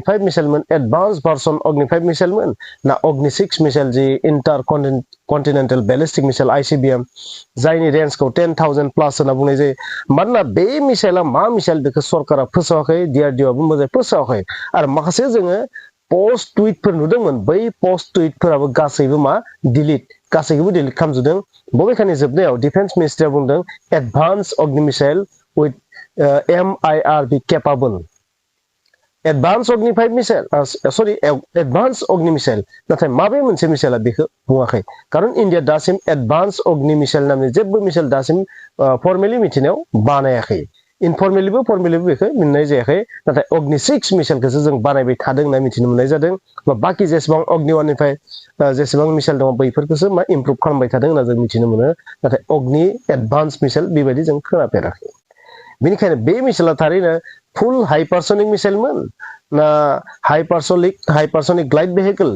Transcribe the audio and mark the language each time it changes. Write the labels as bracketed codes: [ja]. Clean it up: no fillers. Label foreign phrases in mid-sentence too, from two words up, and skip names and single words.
[brx] 5 मिसाइलमोन [en] advance version [brx] अग्नि 5 मिसाइलमोन ना अग्नि 6 मिसाइल जि [en] inter continental ballistic missile [brx] ICBM जायनि रेन्जखौ 10,000 प्लास होनना बुंनाय जायो मानोना बे मिसाइला मा मिसाइल बेखौ सरकारा फोसावाखै DRDOआबो मोजाङै फोसावाखै आरो माखासे जोङो [en] post tweet [brx] नुदोंमोन बै [en] post tweet [brx] गासैबो गासैखौबो डिलिट खालामजोबदों बबेखानि जोबनायाव [en] defence ministry [brx] बुंदों एडभान्स अग्नि मिसाइल with [en] MIRV capable [brx] एडभान्स अग्नि 5 मिसाइल एडभान्स अग्नि मिसाइल नाथाय माबे मोनसे मिसाइला बेखौ बुङाखै खारन इन्डिया दासिम एडभान्स अग्नि मिसाइल नामनि जेबो मिसाइल दासिम फर्मेलि मिथिनायाव बानायाखै इनफर्मेलिबो बेखौ मोननाय जायाखै नाथाय अग्नि 6 मिसाइलखौसो जों बानायबाय थादों होनना मिथिनो मोननाय जादों बाखि जेसेबां अग्नि 1 निफ्राय जेसेबां मिसाइल दङ बैफोरखौसो मा इमप्रुभ खालामबाय थादों होनना जों मिथिनो मोनो नाथाय अग्नि एडभान्स मिसाइल बेबायदि जों खोनाफेराखै बेनिखायनो बे मिसाइला थारैनो [en] full hypersonic missile [brx] ना [en] hypersonic glide vehicle